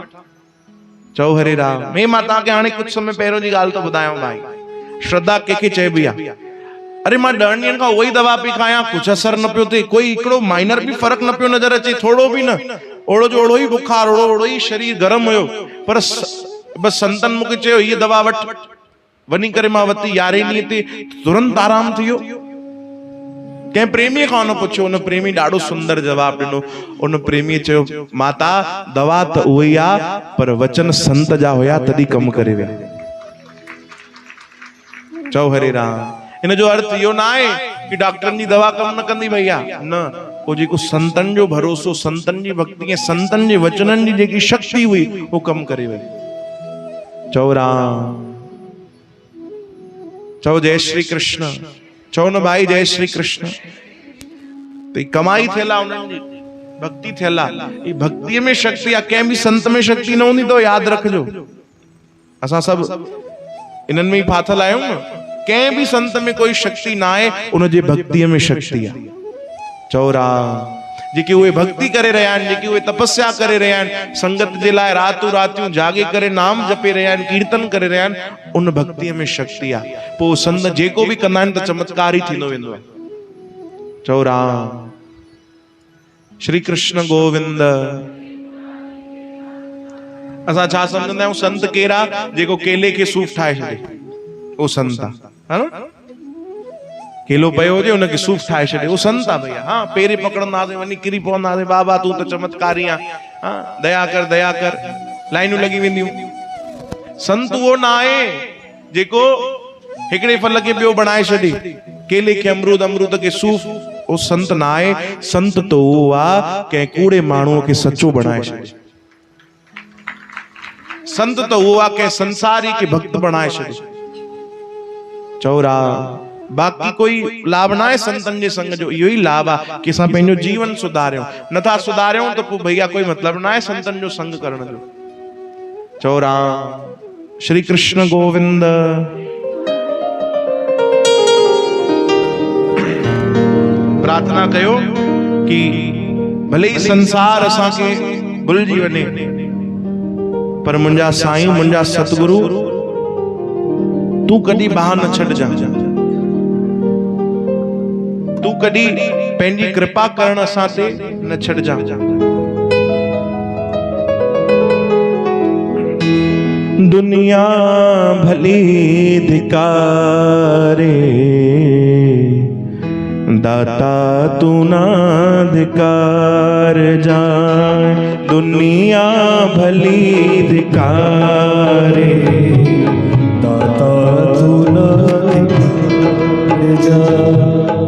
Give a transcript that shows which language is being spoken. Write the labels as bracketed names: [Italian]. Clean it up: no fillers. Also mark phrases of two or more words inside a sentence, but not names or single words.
[Sindhi] चओ हरे राम। मैं मां तव्हांखे हाणे कुझु समय पहिरियों जी ॻाल्हि थो ॿुधायांव भाई। श्रद्धा कंहिंखे चइबी आहे? अरे मां 10 ॾींहनि खां उहा ई दवा पई खायां, कुझु असर न पियो थिए, कोई हिकिड़ो माइनर बि फ़र्क़ु न पियो नज़र अचे, थोरो बि न, ओड़ो जो ओड़ो ई बुखार, ओड़ो ई शरीर गरम हुयो। पर बस संतनि मूंखे चयो हीअ दवा वठ, वञी करे मां वरिती, 11 ॾींहं ते तुरंत आराम थी वियो। कंहिं प्रेमीअ खां न पुछियो, उन प्रेमी ॾाढो सुंदर जवाब ॾिनो। उन प्रेमीअ चयो माता दवा त उहा ई आहे, पर वचन संत जा हुया तॾहिं कमु करे विया। चओ हरे राम। इन जो अर्थ इहो न आहे कि डॉक्टरनि जी दवा कमु न कंदी भैया, न, उहो जेको संतनि जो भरोसो, संतनि जी भक्ति ऐं संतनि जे वचननि जी जेकी शक्ति हुई, उहो कमु करे वई। चओ राम। चओ जय श्री कृष्ण। चओ न भाई जय श्री कृष्ण। तो कमाई थियल आहे उन्हनि जी, भक्ति थियल आहे। भक्ति में शक्ति आहे, कंहिं बि संत में शक्ति न हूंदी तो यादि रखिजो। असां सभु इन्हनि में ई फाथल आहियूं न। कंहिं बि संत में कोई शक्ति ना आहे, उनजे भक्ति में शक्ति आहे। चओ राम। जेके उहे भक्ति करे रहिया आहिनि, जेके उहे तपस्या करे रहिया आहिनि, संगत जे लाइ रातूं रातियूं जागे करे नाम जपे रहिया आहिनि, कीर्तन करे रहिया आहिनि, उन भक्तिअ में शक्ति आहे। पोइ संत जेको बि कंदा आहिनि त चमत्कार ई थींदो वेंदो आहे। चओ राम। श्री कृष्ण गोविंद। असां छा सम्झंदा आहियूं संत केरा? जेको केले खे सूफ ठाहे छॾे, उहो संत आहे न। केलो पियो हुजे उनखे सूफ ठाहे छॾे, उहो संत आहे भैया। हाँ पेरे पकड़ंदासीं, वञी किरी पवंदासीं, बाबा तूं त चमत्कारी आहे, हाँ दया कर दया कर, लाइनूं लॻी वेंदियूं। संत उहो न आहे जेको हिकिड़े फल खे ॿियो बणाए छॾे, केले खे अमरूद, अमरूद खे सूफ, उहो संत न आहे। संत तो उहो आहे कंहिं कूड़े माण्हूअ खे सचो बणाए छॾे। संत तो उहो आहे कंहिं संसारी खे भक्त बणाए छॾे। चौरा बाकी कोई लाभ ना है संतन जे संग जो, इहो ही लाभ आ कि असां पंहिंजो जीवन सुधारियूं, नथा सुधारियूं तो पोइ भैया कोई मतलब ना है संतन जो संग करण जो। चौरा श्री कृष्ण गोविंद। प्रार्थना कयो कि भले ही संसार असांखे भुलिजी वञे, पर मुंहिंजा साईं मुंहिंजा सतगुरु तू कॾहिं बाहि न छॾिजां, तू कॾहिं पंहिंजी कृपा करण असां ते न छॾिजां। दुनिया भली धिकारे दाता तू ना धिकार जाए, दुनिया भली धिकारे दाता तू ना धिकार जाए,